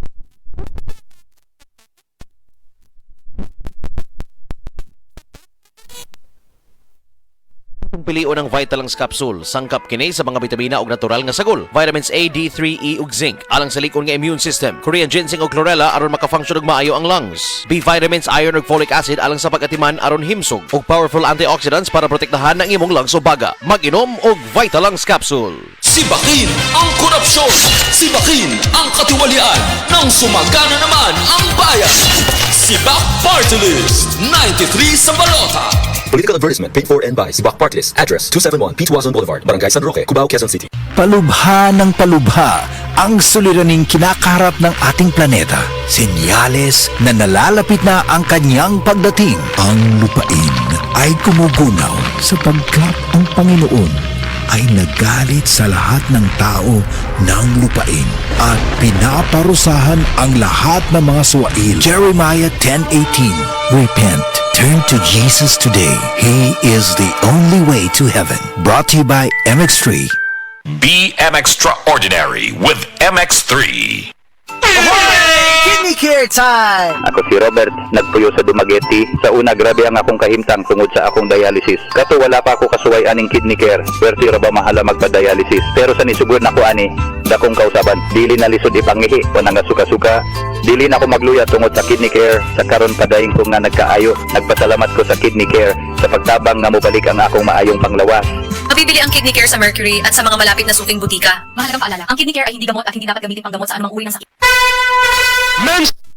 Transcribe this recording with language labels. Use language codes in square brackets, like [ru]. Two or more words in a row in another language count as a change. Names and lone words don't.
[ceb] Pilion ng Vitalangs Capsule, sangkap kini sa mga bitamina ug natural nga sagol, [en] vitamins A, D3, E [ceb] ug zinc, alang sa likon nga [en] immune system, Korean ginseng [ceb] ug chlorella aron maka-function og maayo ang lungs, [en] B vitamins, [ceb] iron ug folic acid alang sa pag-atiman aron himsog, ug [en] powerful antioxidants [ceb] para protektahan ang imong lungs ug baga. Mag-inom og Vitalangs Capsule. [tl] Sibakin ang korupsyon! Sibakin ang katiwalian! Nang sumagana naman ang bayan! Sibak Party List 93 sa balota! [en] Political advertisement paid for and by Sibak Party List. Address 271 P. Tuazon Boulevard, Barangay San Roque, Cubao, Quezon City. [tl] Palubha ng palubha ang suliraning kinakaharap ng ating planeta. Senyales na nalalapit na ang kanyang pagdating. Ang lupain ay kumugunaw sapagkat ang Panginoon ay nagalit sa lahat ng tao ng lupain at pinaparusahan ang lahat ng mga suwail. [en] Jeremiah 10:18. Repent. Turn to Jesus today. He is the only way to heaven. Brought to you by MX3. Be extraordinary with MX3. Kinikare time! [ceb] Ako si Robert, nagpuyo sa Dumaguete. Sa una, grabe ang akong kahimtang tungod sa akong dialysis. Kato wala pa ako kasuway aning kidney care. Pwerte ra ba mahala magpa-dialysis. Pero sa nisugod na ko ani, dakong kausaban. Dili na lisod ipangihi, o nga suka-suka. Dili na ako magluya tungod sa kidney care. Sa karon padayon ko nga nagkaayo. Nagpasalamat ko sa kidney care sa pagtabang nga mobalik ang akong maayong panglawas. [tl] Mabibili ang Kidney Care sa Mercury at sa mga malapit na suking butika. Mahalagang paalala, ang Kidney Care ay hindi gamot at hindi dapat gamitin panggamot sa anumang uri ng sakit.